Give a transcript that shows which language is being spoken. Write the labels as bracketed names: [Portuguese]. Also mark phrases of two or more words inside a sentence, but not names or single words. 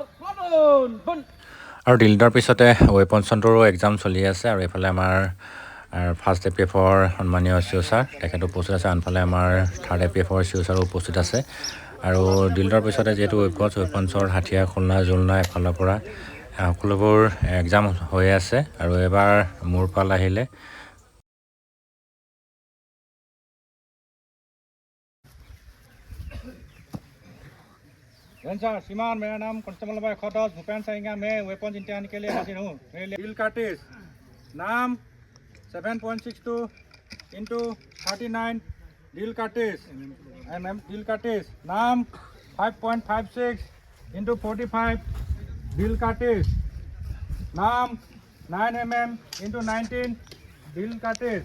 [Assamese] আৰু ডিলডৰ পিছতে ৱেপন চেণ্টাৰো এক্সাম চলি আছে আৰু এইফালে আমাৰ ফাৰ্ষ্ট এ পি এফৰ সন্মানীয় চিঅ' ছাৰ তেখেত উপস্থিত আছে আনফালে আমাৰ থাৰ্ড এ পি এফৰ চিঅ' ছাৰো উপস্থিত আছে আৰু ডিলডৰ পিছতে যিহেতু ৱেপনছৰ হাথিয়াৰ খুলনা জুলনা এফালৰ পৰা সকলোবোৰ এক্সাম হৈ আছে আৰু এবাৰ মোৰ পাল আহিলে [Hindi] श्रीमान मेरा नाम कांस्टेबल नंबर 110 भूपेन सिंह मैं वेपन इम्तिहान के लिए हाजिर हूँ बिल कार्टिस नाम 7.62 इंटू 39 डील कार्टिस डील कार्टिस नाम 5.56 इंटू 45 डील कार्टिस नाम 9 mm इंटू 19 डील कार्टिस